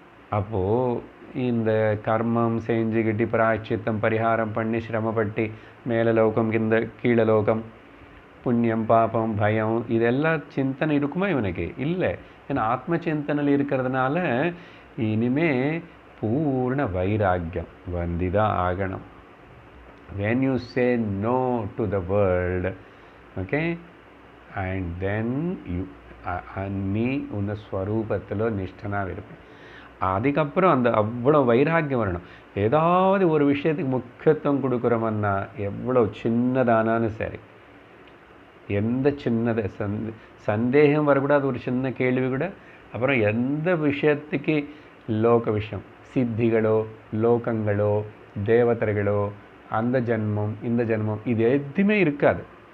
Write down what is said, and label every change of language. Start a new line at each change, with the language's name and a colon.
Tamil: அப்போது இந்த கர்மம் செஞ்சுக்கிட்டு பிராயச்சித்தம் பரிகாரம் பண்ணி சிரமப்பட்டு மேல லோகம் கீழே லோகம், புண்ணியம் பாபம் பயம் இதெல்லாம் சிந்தனை இருக்குமா இவனுக்கு? இல்லை. ஏன்னா ஆத்ம சிந்தனையில் இருக்கிறதுனால இனிமே பூர்ண வைராக்கியம் வந்துதான் ஆகணும்.
English: when you say no to the world, okay, and then you
Tamil: நீ உன்ன ஸ்வரூபத்தில் நிஷ்டனாக இருப்பேன். அதுக்கப்புறம் அந்த அவ்வளோ வைராக்கியம் வரணும். ஏதாவது ஒரு விஷயத்துக்கு முக்கியத்துவம் கொடுக்குறோம்னா எவ்வளோ சின்னதானாலும் சரி, எந்த சின்னதை சந்தேகம் வரக்கூடாது, ஒரு சின்ன கேள்வி கூட. அப்புறம் எந்த விஷயத்துக்கு லோக விஷயம், சித்திகளோ லோகங்களோ தேவதர்களோ அந்த ஜென்மம் இந்த ஜென்மம் இது எதுவுமே இருக்காது.